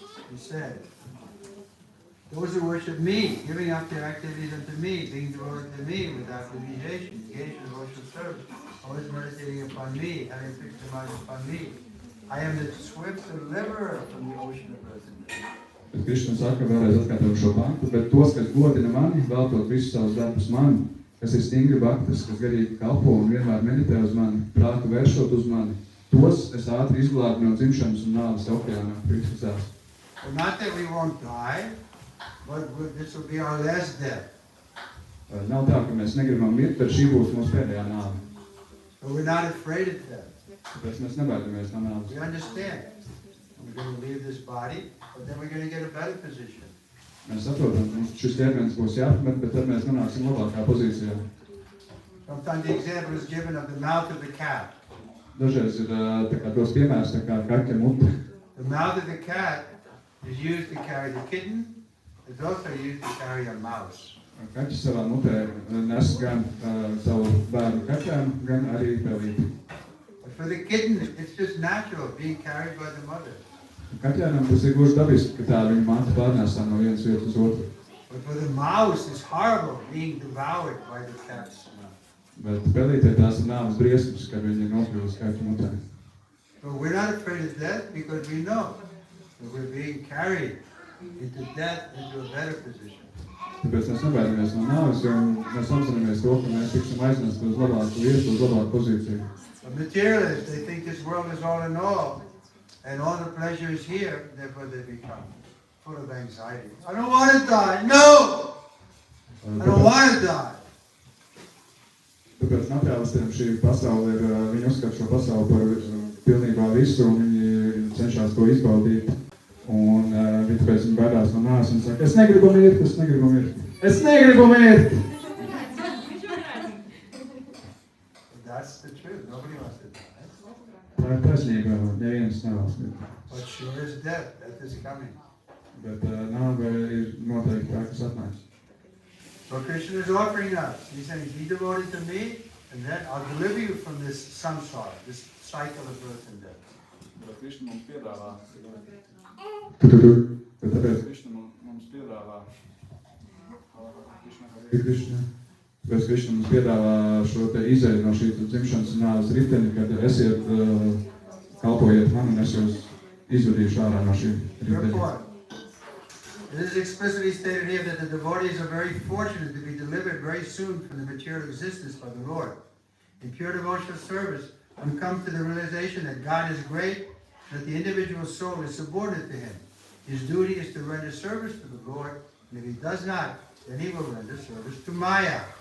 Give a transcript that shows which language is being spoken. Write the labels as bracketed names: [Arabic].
[English] He said, those who worship me, giving up their activities unto me, being devoted to me without deviation, engaged in devotional service, always meditating upon me, having fixed their mind upon me. I am the swift deliverer from the ocean of earth and death. [Latvian] Bet Krishna saka vēlreiz atkārtot šo pantu, bet tos, kas godina mani, veltot visus savus darbus mani, kas ir stingri bhaktas, kas garīgi kalpo un vienmēr meditē uz mani, prātu vēršot uz mani, tos es ātri izglābu no dzimšanas un nāves okeāna priekšsacās. [English] Well, not that we won't die, but this will be our last death. [Latvian] Nav tā, ka mēs negribam mirt, bet šī būs mūsu pēdējā nāve. [English] But we're not afraid of death. [Latvian] Tāpēc mēs nebaidamies no nāves. [English] We understand. We're going to leave this body, but then we're going to get a better position. [Latvian] Mēs saprotam, ka šis ķermenis būs jāapmet, bet tad mēs nonāksim labākā pozīcijā. [English] Sometimes the example is given of the mouth of the cat. [Latvian] Dažreiz ir tā kā tos piemērs, tā kā kaķa mute. [English] The mouth of the cat is used to carry the kitten. It's also used to carry a mouse. [Latvian] Kaķis savā mutē nes gan savu bērnu kaķēnu, gan arī pelīti. [English] But for the kitten, it's just natural being carried by the mother. [Latvian] Kaķēnam tas ir gluži dabiski, ka tā viņa māte pārnēsā no vienas vietas uz otru. [English] But for the mouse, it's horrible being devoured by the cat's mouth. [Latvian] Bet pelītē tās ir nāves briesmas, kad viņi ir nokļuvusi kaķu mutē. [English] So we're not afraid of death because we know that we're being carried into death into a better position. [Latvian] Tāpēc mēs nebaidamies no nāves, jo mēs apzināmies to, ka mēs tiksim aiznesti uz labāku vietu, uz labāku pozīciju. [English] The materialists, they think this world is all in all, and all the pleasure is here, therefore they become full of anxiety. I don't want to die. No! I don't want to die. [Latvian] Tāpēc materiālistiem šī pasaule ir, viņi uzskata šo pasauli par pilnībā visu, un viņi cenšas to izbaudīt. Un viņi tāpēc viņi baidās no nāves un saka, es negribu mirt, es negribu mirt. Es negribu mirt! [English] That's the truth. Nobody wants to die. [Latvian] Tā ir taisnība, neviens nevēlas mirt. [English] But sure is death. Death is coming. [Latvian] Bet nāve ir noteikti tā, kas atnāks. [English] So Krishna is offering us. He's saying, be devoted to me, and then I'll deliver you from this samsara, this cycle of birth and death. [Latvian] Bet Krishna mums piedāvā. Bet tāpēc Krishna mums piedāvā. Tāpēc Krishna mums piedāvā šo te izēju no šī dzimšanas un nāves riteņa, kad esiet, kalpojiet man un es jūs izvedīšu ārā no šī riteņa. [English] It is explicitly stated here that the devotees are very fortunate to be delivered very soon from the material existence by the Lord. In pure devotional service, one comes to the realization that God is great, that the individual soul is subordinate to Him. His duty is to render service to the Lord, and if he does not, then he will render service to Maya.